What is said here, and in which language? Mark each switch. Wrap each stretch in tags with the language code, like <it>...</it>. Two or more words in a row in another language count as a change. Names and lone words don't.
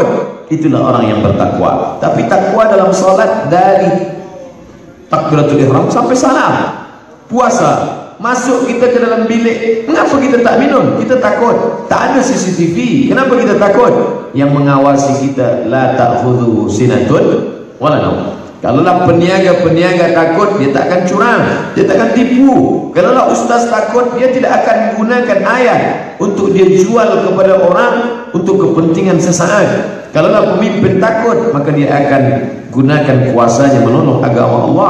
<ms>Itulah orang yang bertakwa. Tapi takwa dalam salat dari</ms> <ar>takbiratul ihram</ar> <ms>sampai salam. Puasa, masuk kita ke dalam bilik, mengapa kita tak minum? Kita takut. Tak ada CCTV. Kenapa kita takut? Yang mengawasi kita,</ms> <ar>la ta'khudhuhu sinatun wala naum.</ar> <ms>Kalaulah peniaga takut, dia tak akan curang, dia tak akan tipu. Kalaulah ustaz takut, dia tidak akan gunakan ayat untuk dia jual kepada orang untuk kepentingan sesaat. Kalaulah pemimpin takut, maka dia akan gunakan kuasanya menolong agama Allah.</ms>